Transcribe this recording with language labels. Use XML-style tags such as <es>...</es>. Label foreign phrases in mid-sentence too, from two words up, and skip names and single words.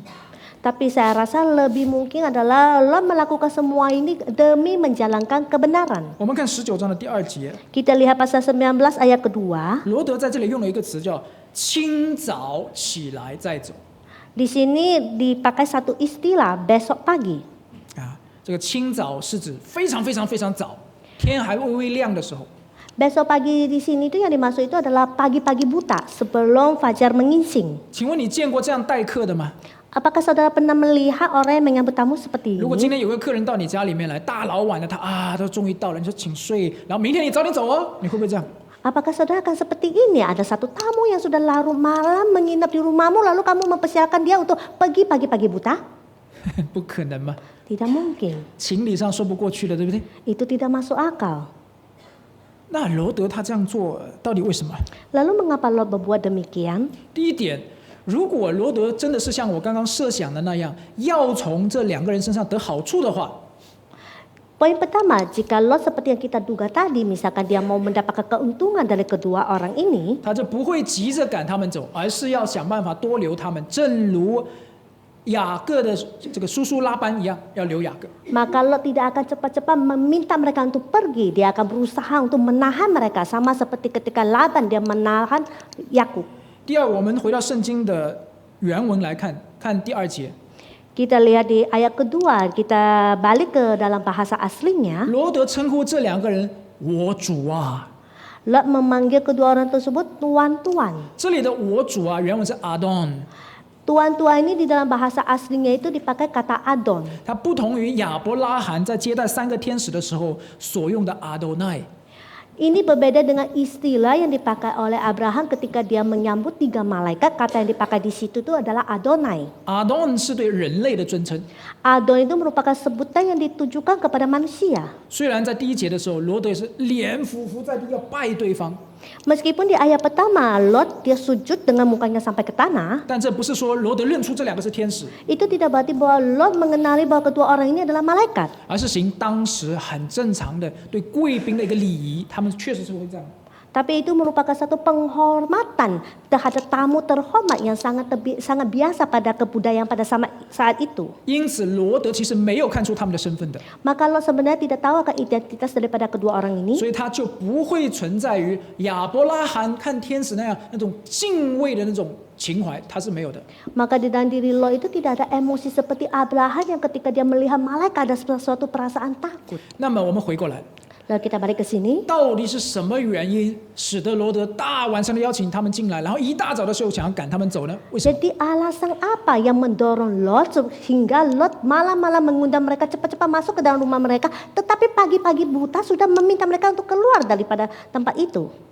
<id>Tapi saya rasa lebih mungkin adalah Lot melakukan semua ini demi menjalankan kebenaran.</id> <zh>我们看19章的第2节，</zh> <id>Kita lihat pasal 19 ayat kedua.</id> <zh>罗德在这里用了一个词叫“清早起来再走</zh> <id>Di sini dipakai satu istilah besok pagi. ”。</id> <zh>啊，这个清早是指非常非常非常早，天还微微亮的时候。</zh> <id>Besok pagi di sini itu yang dimaksud itu adalah pagi-pagi buta sebelum fajar menyingsing.</id> <zh>请问你见过这样待客的吗？</zh> <id>Apakah saudara pernah melihat orang yang menyambut tamu seperti</id> <zh>如果今</zh> <id>ini?</id> <zh>天有个客人到你家里面来，大老晚的他终于到了，你说请睡，然后明天你早点走哦，你会不会这样？</zh> <id>Apakah saudara akan seperti ini? Ada satu tamu yang sudah larut malam menginap di rumahmu lalu kamu mempersilakan dia untuk pergi pagi-pagi buta?</id> <zh>不可能嘛，</zh> <id>Tidak mungkin.</id> <zh>情理上说不过去的，对不对？</zh> <id>Itu tidak masuk akal.</id> <zh>那罗德他这样做到底为什么？</zh> <id>Lalu mengapa Lot berbuat demikian?</id> <zh>第一点，如果罗德真的是像我刚刚设想的那样，要从这两个人身上得好处的话，</zh> <id>Poin pertama, jika Lot seperti yang kita duga tadi, misalkan dia mau mendapatkan keuntungan dari kedua orang ini,</id> <zh>他就不会急着赶他们走，而是要想办法多留他们，正如雅各的这个叔叔拉班一样，要留雅各。</zh> <id>maka Lot tidak akan cepat-cepat meminta mereka untuk pergi. Dia akan berusaha untuk menahan mereka, sama seperti ketika Laban dia menahan Yakub.</id> <zh>第二，我们回到圣经的原文来看，看第2节，</zh> <id>Kita lihat di ayat kedua, kita balik ke dalam bahasa aslinya.</id> <zh>罗德称呼这2个人我主啊。</zh> <id>Lot memanggil kedua orang tersebut tuan-tuan.</id> <zh>这里的我主啊，原文是 Adon，</zh> <id>Tuan-tuan ini di dalam bahasa aslinya itu dipakai kata Adon.</id> <zh>它不同于亚伯拉罕在接待3个天使的时候所用的 Adonai。</zh> <id>Ini berbeda dengan istilah yang dipakai oleh Abraham ketika dia menyambut 3 malaikat. Kata yang dipakai di situ itu adalah Adonai.</id> <zh>Adon 是对人类的尊称。</zh> <id>Adon itu merupakan sebutan yang ditujukan kepada manusia.</id> <zh>虽然在第1节的时候，罗德也是脸俯伏在地要拜对方，</zh> <id>Meskipun di ayat pertama Lot dia sujud dengan mukanya sampai ke tanah,</id> <zh>但这不是说罗德认出这2个是天使，</zh> <id>itu tidak berarti bahwa Lot mengenali bahwa kedua orang ini adalah malaikat.</id> <zh>而是行当时很正常的对贵宾的一个礼仪，他们确实是会这样。</zh> <id>Tapi itu merupakan satu penghormatan terhadap tamu terhormat yang sangat biasa pada kebudayaan pada saat itu.</id> <zh>因此，罗德其实没有看出他们的身份的，</zh> <id>Maka Lot sebenarnya tidak tahu akan identitas daripada kedua orang ini.</id> <zh>所以他就不会存在于亚伯拉罕看天使那种敬畏的那种情怀，他是没有的。</zh> <id>Maka di dalam diri Lot itu tidak ada emosi seperti Abraham yang ketika dia melihat malaikat ada suatu perasaan takut.</id> <zh>那么我们回过来，</zh> <id>Lalu kita balik ke sini.</id> <zh>到底是什么原因使得罗德大晚上的邀请他们进来，然后一大早的时候想要赶他们走呢？为什么？</zh> <id>Jadi alasan apa yang mendorong Lot sehingga Lot malam-malam mengundang mereka cepat-cepat masuk ke dalam rumah mereka, tetapi pagi-pagi buta sudah meminta mereka untuk keluar daripada tempat itu.</id>